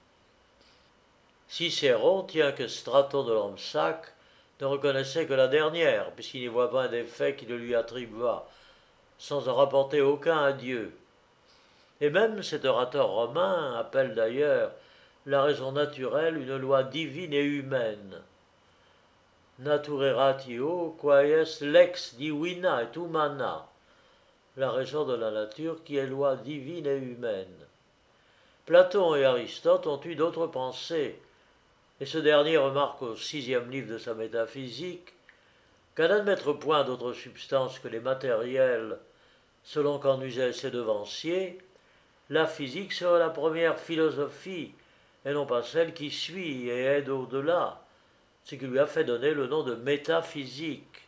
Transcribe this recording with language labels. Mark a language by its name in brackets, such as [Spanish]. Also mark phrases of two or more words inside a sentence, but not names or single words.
[French] Cicéron tient que Straton de Lampsaque ne reconnaissait que la dernière, puisqu'il n'y voit pas un des faits qui le lui attribua, sans en rapporter aucun à Dieu. Et même cet orateur romain appelle d'ailleurs la raison naturelle une loi divine et humaine. [Latin] Nature ratio quaes lex divina et humana, [French] la raison de la nature qui est loi divine et humaine. Platon et Aristote ont eu d'autres pensées, et ce dernier remarque au 6e livre de sa métaphysique qu'à n'admettre point d'autre substance que les matériels, selon qu'en usaient ses devanciers, la physique serait la première philosophie, et non pas celle qui suit et aide au-delà, ce qui lui a fait donner le nom de métaphysique.